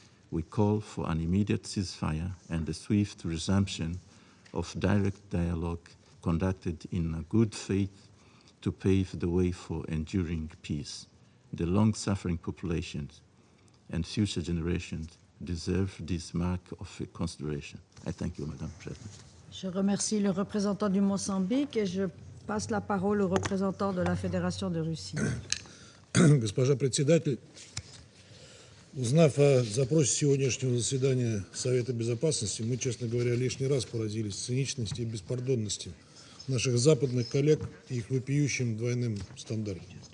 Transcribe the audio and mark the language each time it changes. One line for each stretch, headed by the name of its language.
English: We call for an immediate ceasefire and a swift resumption of direct dialogue conducted in good faith to pave the way for enduring peace. The long-suffering populations and future generations deserve this mark of consideration. I thank you, Madam President.
French: Je remercie le représentant du Mozambique et je passe la parole au représentant de la Fédération de Russie.
Russian: Госпожа председатель, узнав о запросе сегодняшнего заседания Совета Безопасности, мы, честно говоря, лишний раз поразились циничности и беспардонности наших западных коллег и их вопиющим двойным стандартам.